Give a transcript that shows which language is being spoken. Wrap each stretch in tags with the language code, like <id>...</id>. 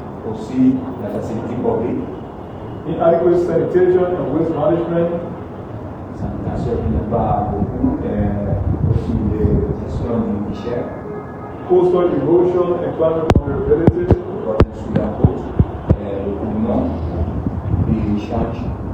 <fr>aussi la facilité publique,</fr> <en>inadequate sanitation and waste management, sanitation</en> <fr>qui n'est pas beaucoup, aussi de gestion des déchets,</fr> <en>coastal erosion and climate vulnerability,</en> <fr>sous la côte, le mouvement, les charges,</fr>